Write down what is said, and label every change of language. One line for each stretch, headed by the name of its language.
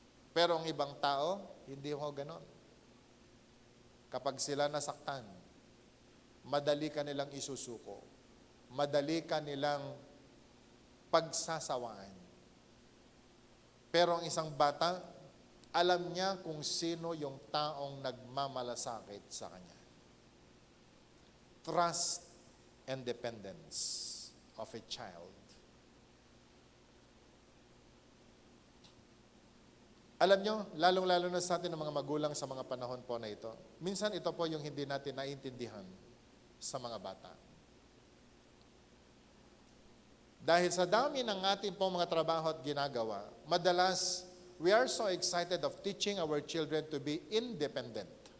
Filipino: Pero ang ibang tao, hindi ho ganon. Kapag sila nasaktan, madali ka nilang isusuko. Madali ka nilang pagsasawaan. Pero ang isang bata, alam niya kung sino yung taong nagmamalasakit sa kanya.
English: Trust and dependence of a child.
Filipino: Alam niyo, lalong-lalo na sa atin ng mga magulang sa mga panahon po na ito, minsan ito po yung hindi natin naiintindihan sa mga bata. Dahil sa dami ng ating pong mga trabaho at ginagawa, madalas,
English: we are so excited of teaching our children to be independent.